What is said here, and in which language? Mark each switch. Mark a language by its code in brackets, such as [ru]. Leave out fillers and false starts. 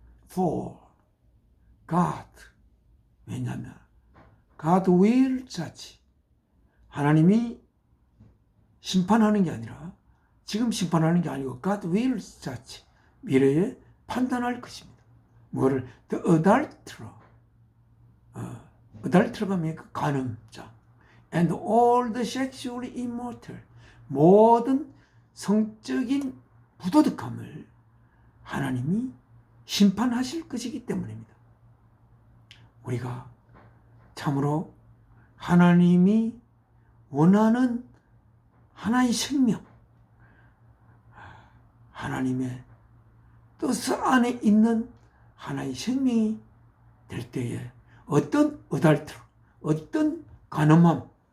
[ko] For God, 왜냐하면 [en] God will judge, [ko] 하나님이 심판하는 게 아니라, 지금 심판하는 게 아니고 God will judge, 미래에 판단할 것입니다. 뭐를? The adulterer, adulterer가 뭡니까? 간음자. [en] And all the sexually immoral, [ko] 모든 성적인 부도덕함을 하나님이 심판하실 것이기 때문입니다. 우리가 참으로 하나님이 원하는 하나의 생명, 하나님의 뜻 안에 있는 하나의 생명이 될 때에 어떤 어달트로, 어떤 간음함,